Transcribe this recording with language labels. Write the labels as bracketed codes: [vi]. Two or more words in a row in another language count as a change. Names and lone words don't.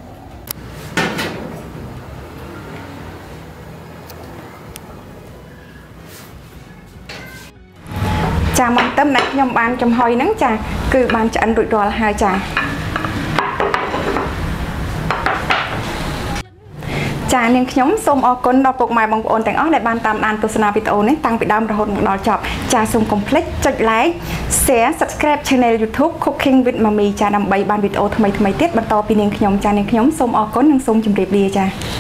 [km] មាន់ទឹមដែលខ្ញុំបានចំហុយហ្នឹងចាគឺបានឆ្អិនរួចរាល់ហើយចាចានាង ខ្ញុំសូមអរគុណដល់ពុកម៉ែបងប្អូនទាំងអស់ដែលបានតាមដានទស្សនាវីដេអូនេះតាំងពីដើមរហូតមកដល់ចប់ចាសូមកុំភ្លេចចុច [en] like share subscribe channel YouTube Cooking with Mami [km] ចាដើម្បីបានវីដេអូថ្មីៗទៀតបន្តពីនាងខ្ញុំចានាងខ្ញុំសូមអរគុណនិងសូមជម្រាបលាចា